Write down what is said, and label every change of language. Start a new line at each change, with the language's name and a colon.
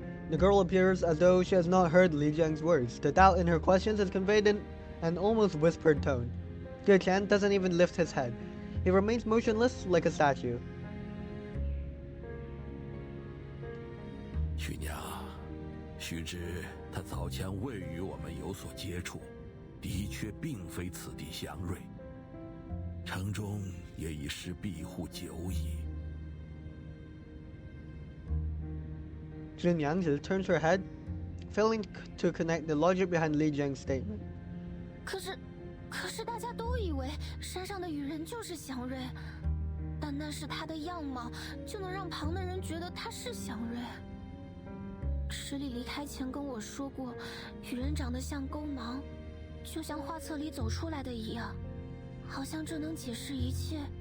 English: The girl appears as though she has not heard Li Jiang's words. The doubt in her questions is conveyed in an almost whispered tone. Ge Tian doesn't even lift his head. He remains motionless like a statue.
Chinese: 曲娘，须知他早前未与我们有所接触，的确并非此地祥瑞。城中也已是庇护久矣。
English: Niangzi turns her head, failing to connect the logic behind Li Jiang's statement.
Chinese: 可是大家都以为山上的雨人就是祥瑞，但那是他的样貌，就能让旁的人觉得他是祥瑞。池里离开前跟我说过，雨人长得像钩芒，就像画册里走出来的一样，好像这能解释一切。